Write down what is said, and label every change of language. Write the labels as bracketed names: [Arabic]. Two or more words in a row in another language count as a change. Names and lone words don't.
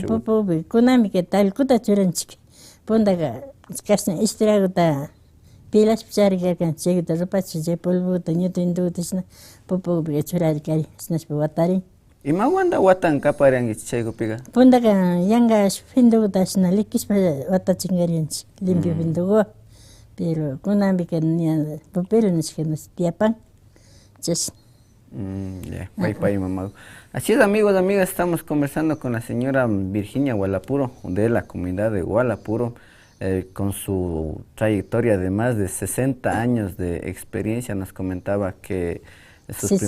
[Quechua] Pupupi kunamika talkuta churanchik. Puntaka kashna estraguta pilashpa charikarkanchik chaykuta rupachik chay polvokuta ñutu intukuta shina pupukupi churarikari shinashpa watarin. Imawanta watan kapariankichik chaykupika? Puntaka yanka fintukuta shina likishpa watachinkarinchik limpio fintukuwan pero kunapika ña pupilo nishka tiyapan chash. [Spanish] Así es, amigos, amigas, estamos conversando con la señora Virginia Gualapuro de la comunidad de Gualapuro con su trayectoria de más de 60 años de experiencia. Nos comentaba que sus 60,